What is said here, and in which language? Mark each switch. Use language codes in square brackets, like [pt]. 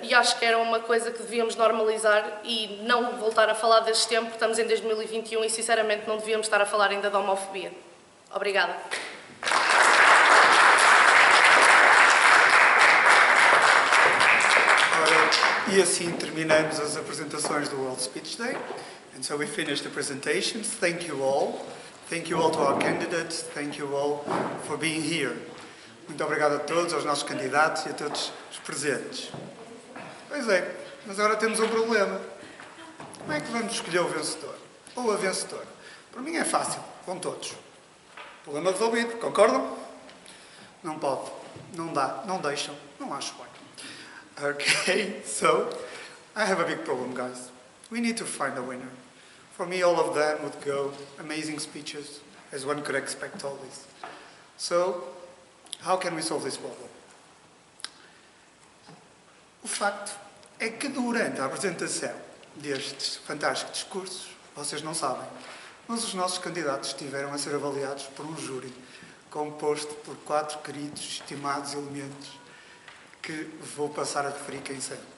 [pt] E acho que era uma coisa que devíamos normalizar e não voltar a falar deste tempo, porque estamos em 2021 e sinceramente não devíamos estar a falar ainda de homofobia. Obrigada. Ora, e assim terminamos as apresentações do World Speech Day. [en] And so we finish the presentations. Thank you all. Thank you all to our candidates. Thank you all for being here. [pt] Muito obrigado a todos, aos nossos candidatos e a todos os presentes. Pois é, mas agora temos um problema. Como é que vamos escolher o vencedor? Ou a vencedora? Para mim é fácil, com todos. Problema resolvido, concordam? Não pode, não dá, não deixam, não acho bem. [en] Okay, so I have a big problem, guys. We need to find a winner. For me, all of them would go amazing speeches, as one could expect always. So, how can we solve this problem? [pt] O facto é que durante a apresentação destes fantásticos discursos, vocês não sabem, mas os nossos candidatos estiveram a ser avaliados por um júri composto por 4 queridos, estimados elementos que vou passar a referir quem são.